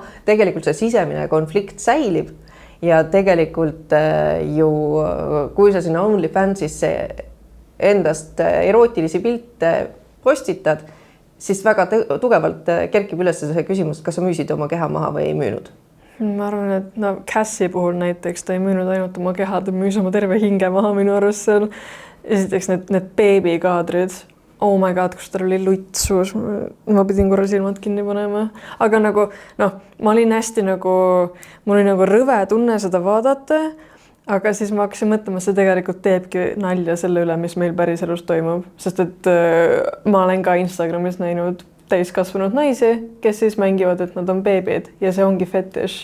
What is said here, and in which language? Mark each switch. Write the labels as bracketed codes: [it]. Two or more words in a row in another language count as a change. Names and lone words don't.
[et] Tegelikult see sisemine konflikt säilib. Ja tegelikult ju, kui sa sinna OnlyFansisse endast erootilisi pilte postitad, siis väga tugevalt kerkib üles see küsimus, kas sa müüsid oma keha maha või ei müünud? Ma arvan, et Cassie puhul näiteks ta ei müünud ainult oma keha, ta müüs oma terve hinge maha minu arust seal. Esiteks need beebikaadrid. [en] Oh my god, [et] kus tal oli luitsuus. Ma pidin korra silmad kinni panema. Aga nagu, ma olin hästi mul oli rõve tunne seda vaadata, aga siis ma hakkasin mõtlema, see tegelikult teebki nalja selle üle, mis meil päriselus toimub. Sest et ma olen ka Instagramis näinud täiskasvanud naisi, kes siis mängivad, et nad on beebid ja see ongi fetiš.